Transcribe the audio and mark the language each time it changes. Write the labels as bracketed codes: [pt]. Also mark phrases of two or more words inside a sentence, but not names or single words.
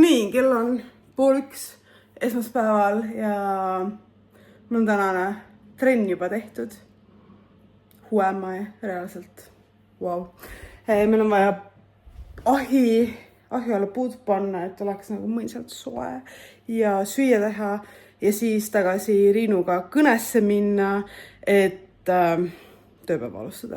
[et] nii, kell on 12:30 esmaspäeval ja mul on tänane trenn juba tehtud. [en] Who am I? [et] Reaalselt. Wow. Meil on vaja ahi alla puud panna, et oleks nagu mõisalt soe ja süüa teha ja siis tagasi Riinuga kõnesse minna, et tööpäeva alustada.